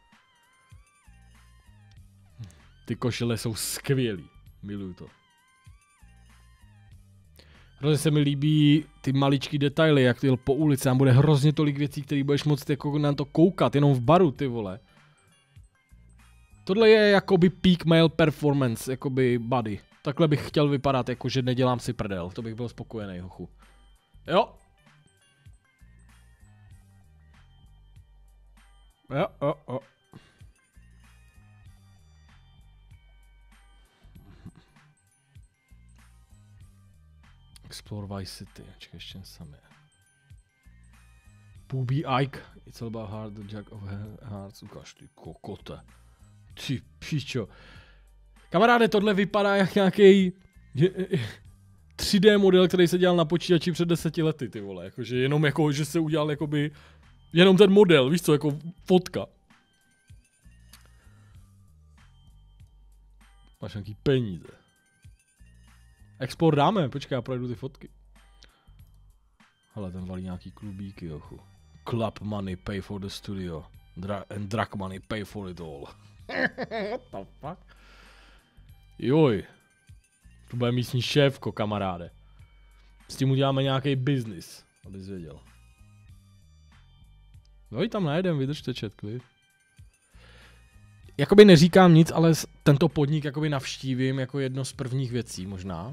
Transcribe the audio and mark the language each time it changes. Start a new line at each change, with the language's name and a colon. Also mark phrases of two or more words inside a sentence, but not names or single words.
Czech: Ty košile jsou skvělý. Miluju to. Hrozně se mi líbí ty maličký detaily, jak ty jel po ulici, tam bude hrozně tolik věcí, které budeš moct jako na to koukat, jenom v baru, ty vole. Tohle je jakoby
English: peak male performance,
Czech: jakoby body. Takhle bych chtěl vypadat, jakože nedělám si prdel, to bych byl spokojený, hochu. Jo. Jo.
English: Explore Vice City,
Czech: čekaj, ještě sami.
English: Booby Ike, it's all about heart, the jack of hearts,
Czech: ukáž ty kokote. Ty pičo. Kamaráde, tohle vypadá jak nějaký 3D model, který se dělal na počítači před 10 lety, ty vole. Jakože jenom jako, že se udělal jakoby, jenom ten model, víš co, jako fotka. Máš nějaký peníze. Export dáme, počkej, já projdu ty fotky. Hele, ten valí nějaký klubíky, jochu.
English: Club money, pay for the studio. And drug money, pay for it all. What the fuck?
Czech: Joj. To bude místní šéfko, kamaráde. S tím uděláme nějaký business, abys věděl. No i tam najdem, vydržte chat, klid. Jakoby neříkám nic, ale tento podnik jakoby navštívím jako jedno z prvních věcí možná.